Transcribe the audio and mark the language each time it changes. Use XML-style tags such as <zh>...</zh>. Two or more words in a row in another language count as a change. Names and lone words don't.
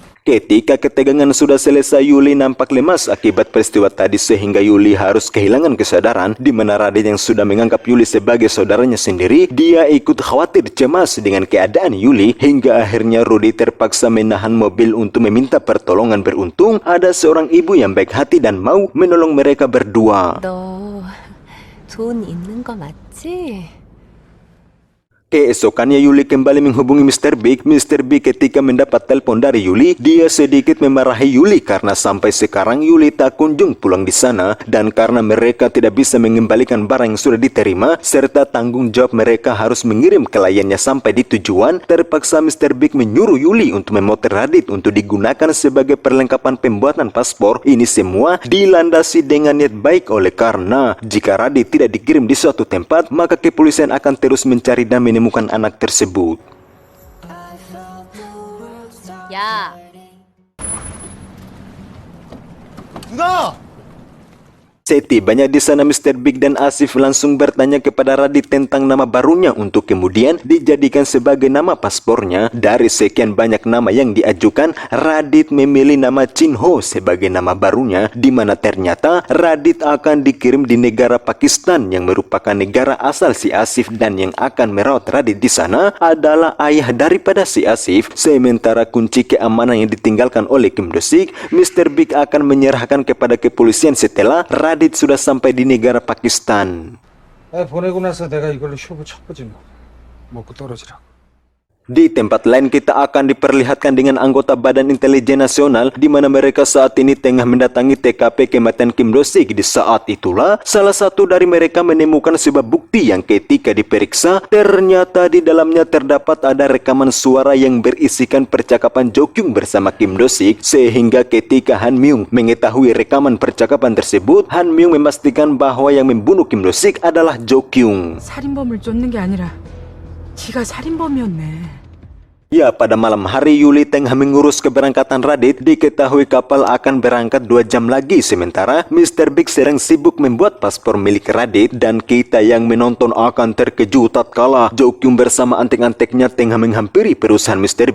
<id>Ketika ketegangan sudah selesai, Yuli nampak lemas akibat peristiwa tadi sehingga Yuli harus kehilangan kesadaran, di mana Radit yang sudah menganggap Yuli sebagai saudaranya sendiri, dia ikut khawatir cemas dengan keadaan Yuli hingga akhirnya Rudy terpaksa menahan mobil untuk meminta pertolongan. Beruntung ada seorang ibu yang baik hati dan mau menolong mereka berdua.</id> <ko>너 돈 있는 거 맞지?</ko> <id>Keesokannya Yuli kembali menghubungi Mr. Big. Mr. Big ketika mendapat telepon dari Yuli, dia sedikit memarahi Yuli karena sampai sekarang Yuli tak kunjung pulang di sana, dan karena mereka tidak bisa mengembalikan barang yang sudah diterima serta tanggung jawab mereka harus mengirim kliennya sampai di tujuan, terpaksa Mr. Big menyuruh Yuli untuk memotret Radit untuk digunakan sebagai perlengkapan pembuatan paspor. Ini semua dilandasi dengan niat baik, oleh karena jika Radit tidak dikirim di suatu tempat, maka kepolisian akan terus mencari dan menemukan anak tersebut.</id> <ko>야, 누나!</ko> <id>Setibanya di sana, Mr. Big dan Asif langsung bertanya kepada Radit tentang nama barunya untuk kemudian dijadikan sebagai nama paspornya. Dari sekian banyak nama yang diajukan, Radit memilih nama Chin Ho sebagai nama barunya, di mana ternyata Radit akan dikirim di negara Pakistan yang merupakan negara asal si Asif, dan yang akan merawat Radit di sana adalah ayah daripada si Asif. Sementara kunci keamanan yang ditinggalkan oleh Kim Do-sik, Mr. Big akan menyerahkan kepada kepolisian setelah Radit sudah sampai di negara Pakistan.</id> <ko>보내고 나서 내가 이걸로 쇼부 쳤거지 뭐. 먹고 떨어지라고.</ko> <id>Di tempat lain kita akan diperlihatkan dengan anggota Badan Intelijen Nasional, di mana mereka saat ini tengah mendatangi TKP kematian Kim Do-sik. Di saat itulah salah satu dari mereka menemukan sebuah bukti yang ketika diperiksa ternyata di dalamnya terdapat ada rekaman suara yang berisikan percakapan Jo Kyung bersama Kim Do-sik, sehingga ketika Han Myung mengetahui rekaman percakapan tersebut, Han Myung memastikan bahwa yang membunuh Kim Do-sik adalah Jo Kyung.</id> <ko>살인범을 쫓는 게 아니라 지가 살인범이었네.</ko> <id>Ya, pada malam hari Yuli tengah mengurus keberangkatan Radit. Diketahui kapal akan berangkat 2 jam lagi, sementara Mr. Big sedang sibuk membuat paspor milik Radit, dan kita yang menonton akan terkejut tatkala Jo Kyung bersama antek-anteknya tengah menghampiri perusahaan Mr.</id>